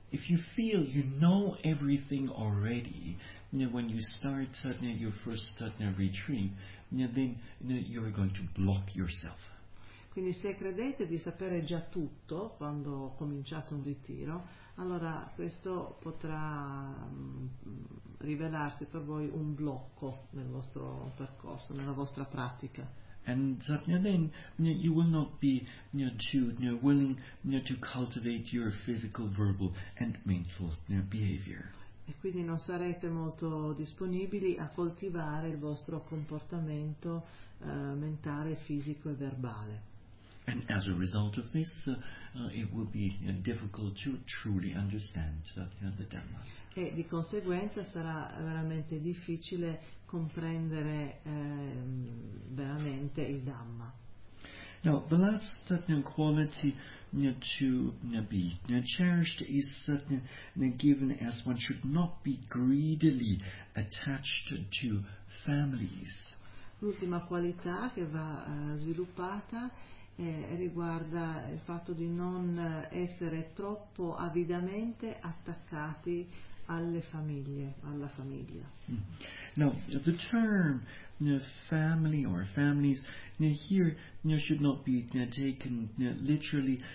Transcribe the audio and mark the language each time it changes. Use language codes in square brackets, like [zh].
[en] If you feel you know everything already, when you start your first retreat, then you're going to block yourself. [it] Quindi se credete di sapere già tutto quando ho cominciato un ritiro, allora questo potrà rivelarsi per voi un blocco nel vostro percorso, nella vostra pratica. [en] And then you will not be willing to cultivate your physical, verbal and mental behavior. [it] E quindi non sarete molto disponibili a coltivare il vostro comportamento mentale, fisico e verbale. [en] And as a result of this, it will be difficult to truly understand the Dhamma. [it] E di conseguenza sarà veramente difficile comprendere veramente il Dhamma. [en] Now, the last quality to be cherished is given as one should not be greedily attached to families. [it] L'ultima qualità che va sviluppata riguarda il fatto di non essere troppo avidamente attaccati alle famiglie, alla famiglia. [en] Now, the term family or families here should not be taken literally.